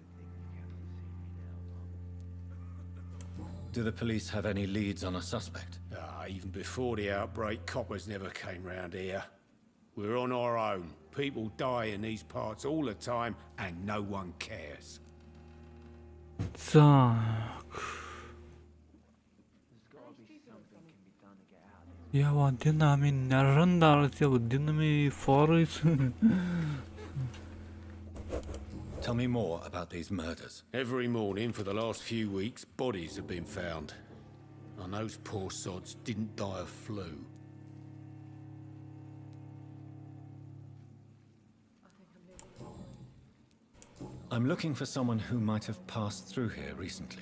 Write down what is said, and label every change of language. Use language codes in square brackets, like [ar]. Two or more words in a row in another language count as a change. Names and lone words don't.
[en] Do the police have any leads on a suspect? Even before the outbreak, coppers never came round here. We're on our own. People die in these parts all the time, and no one cares. [lt] Ja vadinami nerandaras, jie vadinami forais. [en] Tell me more about these murders. Every morning for the last few weeks, bodies have been found. And those poor sods didn't die of flu. I'm looking for someone who might have passed through here recently.